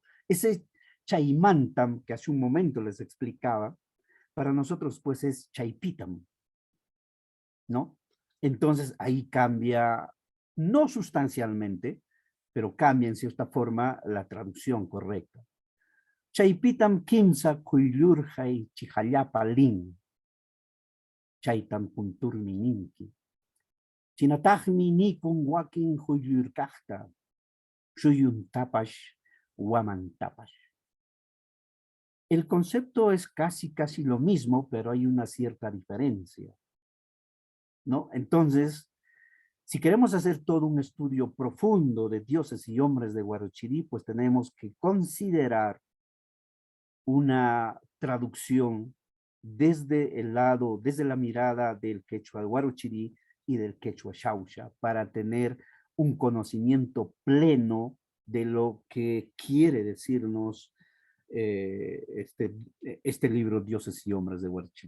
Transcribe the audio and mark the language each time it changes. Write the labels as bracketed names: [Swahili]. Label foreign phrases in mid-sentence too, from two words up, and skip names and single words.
[Spanish] Ese Chaymantam que hace un momento les explicaba, para nosotros pues es Chaypitam, ¿no? Entonces ahí cambia, no sustancialmente, pero cambia en cierta forma la traducción correcta. [Quechua] Chaypitam kimsa kuylurjay chihallapa lin. Chaytam punturmi ninki. Chinatajmi nikun wakin huylurkajta. Shuyuntapash wamantapash. [Spanish] El concepto es casi lo mismo, pero hay una cierta diferencia, ¿no? Entonces, si queremos hacer todo un estudio profundo de dioses y hombres de Huarochirí, pues tenemos que considerar una traducción desde la mirada del quechua Huarochirí y del quechua xauxa, para tener un conocimiento pleno de lo que quiere decirnos este libro Dioses y Hombres de Huarochirí.